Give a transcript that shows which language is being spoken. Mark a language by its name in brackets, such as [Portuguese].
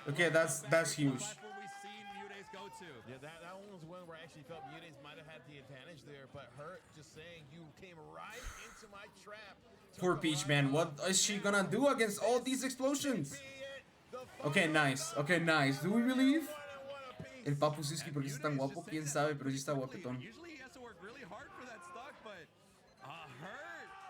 [English] Okay, that's huge. Platform we've seen Mutaze go to. Yeah, that one was one where I actually felt Mutaze might have had the advantage there, but Hurt just saying you came right into my trap. Poor Peach, man. What is she gonna do against all these explosions? Okay, nice. Okay, nice. Do we believe? [Spanish] El Papu Siski, porque es tan guapo, quién sabe, pero sí está guapetón. [English] Usually he has to work really hard for that stock, but Hurt.